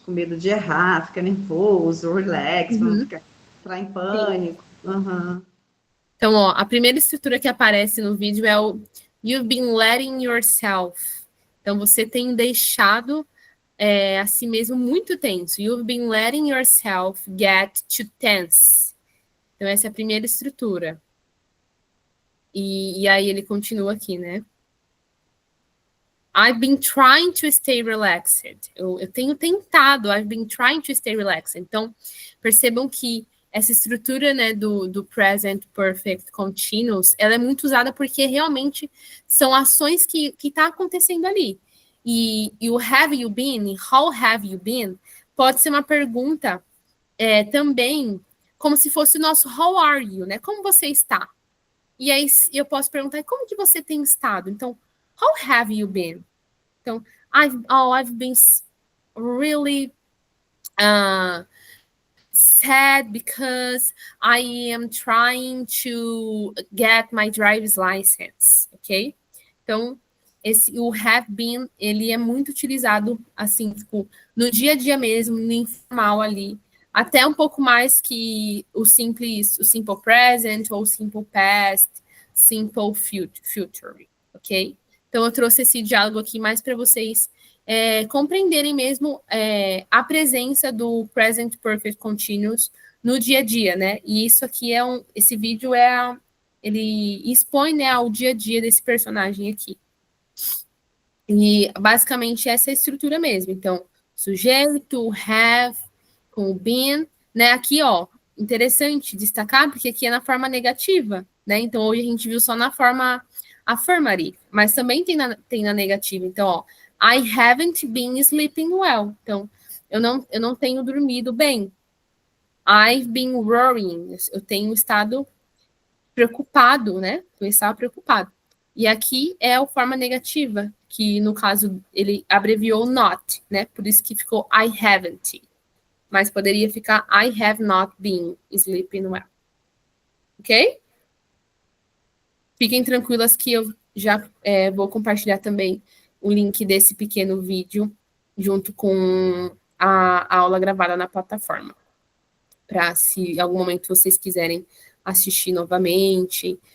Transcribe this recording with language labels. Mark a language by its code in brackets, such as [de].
[pt] Com medo de errar, fica nervoso, relax, entrar em pânico. Uhum. Então, ó, a primeira estrutura que aparece no vídeo é o [en] You've been letting yourself. [pt] Então, você tem deixado a si mesmo muito tenso. [en] You've been letting yourself get too tense. [pt] Então, essa é a primeira estrutura. E aí ele continua aqui, né? [en] I've been trying to stay relaxed. [pt] Eu tenho tentado. [en] I've been trying to stay relaxed. [pt] Então, percebam que essa estrutura, né, do present perfect continuous, ela é muito usada porque realmente são ações que tá acontecendo ali. E o have you been, [en] how have you been, [pt] pode ser uma pergunta também, como se fosse o nosso [en] how are you, [pt] né? Como você está? E aí eu posso perguntar, como que você tem estado? [en] Então, how have you been? [pt] Então, [en] I've been really sad because I am trying to get my driver's license, ok? [pt] Então, o have been, ele é muito utilizado, assim, tipo, no dia a dia mesmo, no informal ali, até um pouco mais que o simple present, ou simple past, simple future, ok? Então, eu trouxe esse diálogo aqui mais para vocês compreenderem mesmo a presença do present perfect continuous no dia a dia, né? E isso aqui esse vídeo ele expõe, né, ao dia a dia desse personagem aqui. E basicamente essa é a estrutura mesmo. Então, sujeito, have, com o been, né? Aqui, ó, interessante destacar, porque aqui é na forma negativa, né? Então, hoje a gente viu só na forma affirmative, mas também tem na negativa. [en] Então, ó, I haven't been sleeping well. [pt] Então, eu não tenho dormido bem. [en] I've been worrying. [pt] Eu tenho estado preocupado, né? Eu estava preocupado. E aqui é a forma negativa, que no caso ele abreviou not, né? Por isso que ficou I haven't. Mas poderia ficar [en] I have not been sleeping well. Ok? [pt] Fiquem tranquilas que eu já vou compartilhar também o link desse pequeno vídeo junto com a aula gravada na plataforma. Para se em algum momento vocês quiserem assistir novamente